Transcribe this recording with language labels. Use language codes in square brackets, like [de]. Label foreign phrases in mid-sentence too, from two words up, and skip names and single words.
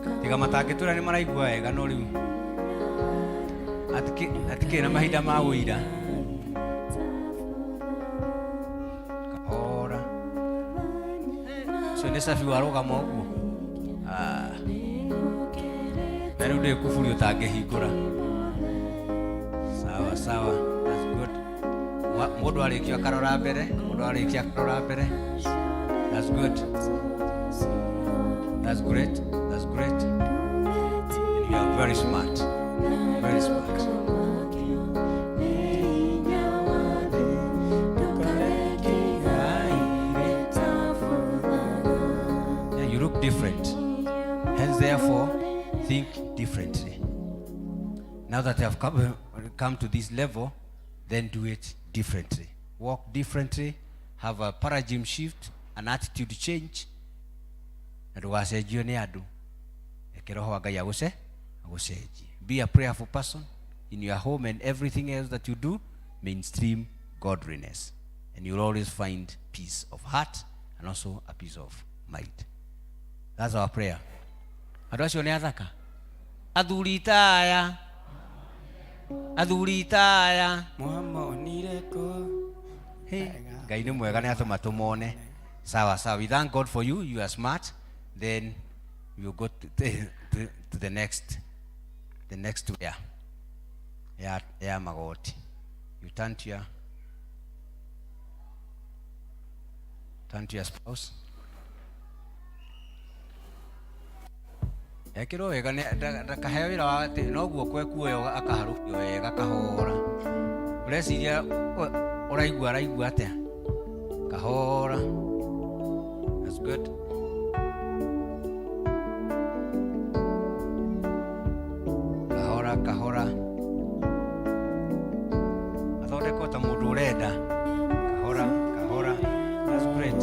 [ki] tiga matangĩtwĩra nĩ maraigua wega no rĩu atikĩrĩ na mahinda ma ũira. Kahora ũcio nĩ cabi warũgama ũguo. Na rĩu ndĩ kuburi ũtangĩhingũra. [sw] Sawa sawa, [en] that's good. [ki] Mũndũ arĩkia akarora mbere, mũndũ arĩkia akarora mbere. [en] That's good. That's great. That's great. And you are very smart. Very smart. Yeah, you look different. Hence, therefore, think differently. Now that you have come to this level, then do it differently. Walk differently. Have a paradigm shift, an attitude change. [ki] Na ndũgacenjio nĩ andũ. Reke Roho wa Ngai agũcenjie. [en] Be a prayerful person in your home, and everything else that you do, mainstream godliness. And you'll always find peace of heart and also a peace of mind. That's our prayer. [ki] Andũ acio nĩ athaka. Athuri taya. Athuri taya. Ngai nĩ mwega nĩ atũma tũmone. [sw] Sawa sawa. [en] We thank God for you. You are smart. Then you go to the next way. Yeah, magoti. You turn to your spouse. [ki] Ekĩrwo wega ndakaheo wĩra wa atĩ no guoko ekuoyo akaharũkio wega kahora. Ũreciria araigua atĩa? Kahora. [en] That's good. [ki] Kahora. Athondekwo ta mũndũ ũrenda. Kahora. [en] That's great.